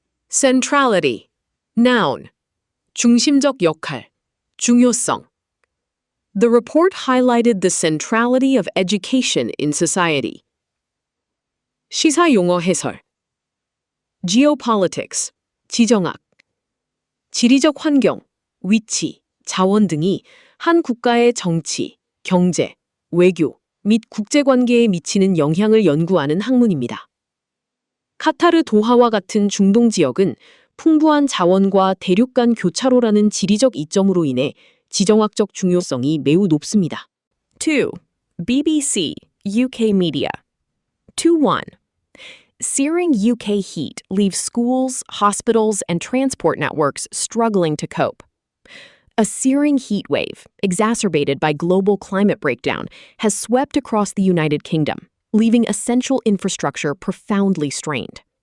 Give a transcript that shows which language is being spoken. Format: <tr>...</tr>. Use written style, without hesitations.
<en>Centrality. Noun.</en> <ko>중심적 역할. 중요성.</ko> <en>The report highlighted the centrality of education in society.</en> <ko>시사 용어 해설.</ko> <en>Geopolitics,</en> <ko>지정학. 지리적 환경, 위치, 자원 등이 한 국가의 정치, 경제, 외교 및 국제관계에 미치는 영향을 연구하는 학문입니다. 카타르 도하와 같은 중동 지역은 풍부한 자원과 대륙 간 교차로라는 지리적 이점으로 인해 지정학적 중요성이 매우 높습니다.</ko> <en>2. BBC, UK Media. 2-1. Searing UK heat leaves schools, hospitals, and transport networks struggling to cope. A searing heat wave, exacerbated by global climate breakdown, has swept across the United Kingdom, leaving essential infrastructure profoundly strained.</en>